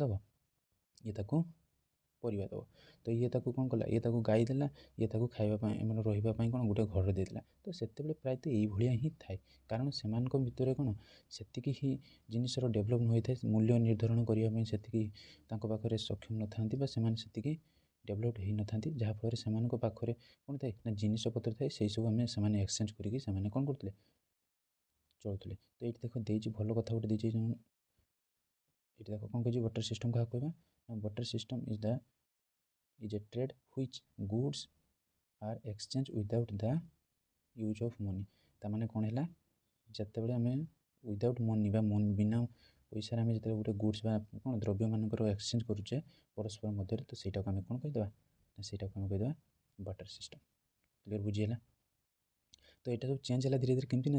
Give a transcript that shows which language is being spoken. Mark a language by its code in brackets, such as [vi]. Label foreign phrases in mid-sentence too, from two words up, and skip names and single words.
[or] ଦେବ ଇଏ ତାକୁ ପରିବା ଦେବ ତ ଇଏ ତାକୁ କ'ଣ କଲା ଇଏ ତାକୁ ଗାଈ ଦେଲା ଇଏ ତାକୁ ଖାଇବା ପାଇଁ ମାନେ ରହିବା ପାଇଁ କ'ଣ ଗୋଟେ ଘର ଦେଇଥିଲା ତ ସେତେବେଳେ ପ୍ରାୟତଃ ଏଇଭଳିଆ ହିଁ ଥାଏ କାରଣ ସେମାନଙ୍କ ଭିତରେ କ'ଣ ସେତିକି ହିଁ ଜିନିଷର ଡେଭଲପ୍ ହୋଇଥାଏ ମୂଲ୍ୟ ନିର୍ଦ୍ଧାରଣ କରିବା ପାଇଁ ସେତିକି ତାଙ୍କ ପାଖରେ ସକ୍ଷମ ନଥାନ୍ତି ବା ସେମାନେ ସେତିକି ଡେଭଲପ୍ ହେଇନଥାନ୍ତି ଯାହାଫଳରେ ସେମାନଙ୍କ ପାଖରେ କ'ଣ ଥାଏ ନା ଜିନିଷପତ୍ର ଥାଏ ସେଇସବୁ ସେମାନେ ଏକ୍ସଚେଞ୍ଜ କରିକି ସେମାନେ କ'ଣ କରୁଥିଲେ ଚଳୁଥିଲେ ତ ଏଇଠି ଦେଖ ଦେଇଛି ଭଲ କଥା ଗୋଟେ ଦେଇଛି ଏଇଠି ଦେଖ କ'ଣ କହିଛି [en] barter system [or] କାହାକୁ କହିବା ନା [en] barter system is a trade which goods are exchanged without the use of money [or] ତାମାନେ କ'ଣ ହେଲା ଯେତେବେଳେ ଆମେ [en] without money [or] ବା ବିନା ପଇସାରେ ଆମେ ଯେତେବେଳେ ଗୋଟେ ଗୁଡ୍ସ ବା କ'ଣ ଦ୍ରବ୍ୟମାନଙ୍କର ଏକ୍ସଚେଞ୍ଜ କରୁଛେ ପରସ୍ପର ମଧ୍ୟରେ ତ ସେଇଟାକୁ ଆମେ କ'ଣ କହିଦେବା ନା ସେଇଟାକୁ ଆମେ କହିଦେବା [en] barter system clear [or] ବୁଝିହେଲା ତ ଏଇଟା ସବୁ ଚେଞ୍ଜ ହେଲା ଧୀରେ ଧୀରେ କେମିତି ନା